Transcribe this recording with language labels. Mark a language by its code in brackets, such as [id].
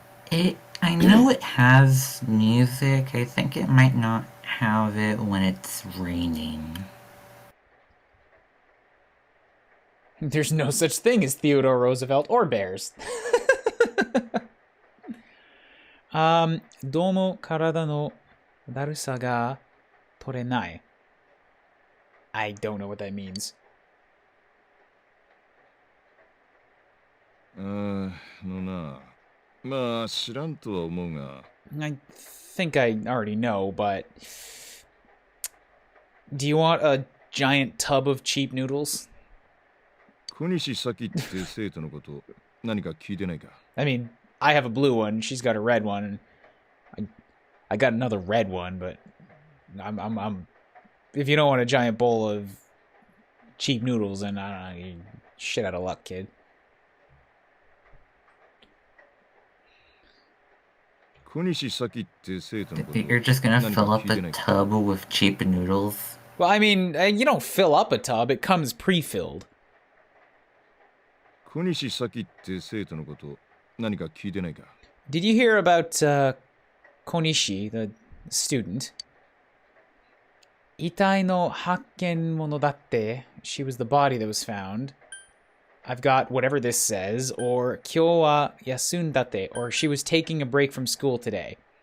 [en] I know it has music. I think it might not have it when it's raining. There's no such thing as Theodore Roosevelt or bears. [ja] どうも体のだるさが取れない。 [en] I don't know what that means. [ja] まあ知らんとは思うが。 [en] I think I already know, but do you want a giant tub of cheap noodles? [ja] 小西咲って生徒のこと何か聞いてないか? [en] I mean, I have a blue one. She's got a red one. I got another red one, but I'm. If you don't want a giant bowl of cheap noodles, then I don't know, you're shit out of luck, kid. [ja] 小西咲って生徒のこと [en] You're just gonna fill up a tub with cheap noodles? Well, I mean, you don't fill up a tub. It comes pre-filled. [ja] 小西咲って生徒のこと何か聞いてないか? [en] Did you hear about Konishi, the student? [ja] 遺体の発見物だって. [en] She was the body that was found. I've got whatever this says, or [ja] 今日は休んだって, [en] or she was taking a break from school today.